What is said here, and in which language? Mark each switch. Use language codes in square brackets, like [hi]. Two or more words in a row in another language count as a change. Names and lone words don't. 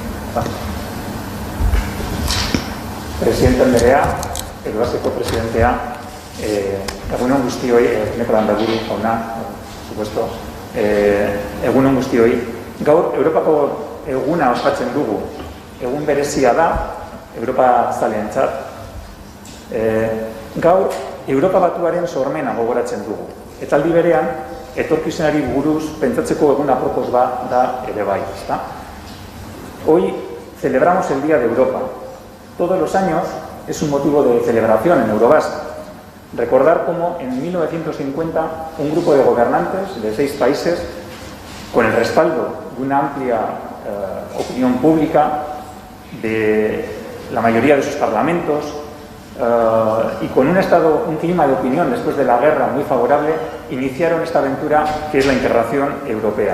[eu] Presidente Andrea, Euraseko presidentea, egunon guztioi, Eneko Landaburu jauna, [es] por supuesto, [eu] egunon guztioi. Gaur, Europako eguna ospatzen dugu. Egun berezia da, Europa zaleentzat. Gaur, Europa batuaren sormena gogoratzen dugu. Eta aldi berean, etorkizunari buruz pentsatzeko eguna apropos da ere bai, [es] ¿está? Hoy celebramos el Día de Europa. Todos los años es un motivo de celebración en Eurobasket. Recordar cómo en 1950 un grupo de gobernantes de 6 países, con el respaldo de una amplia opinión pública, de la mayoría de sus parlamentos, y con un clima de opinión después de la guerra muy favorable, iniciaron esta aventura que es la integración europea.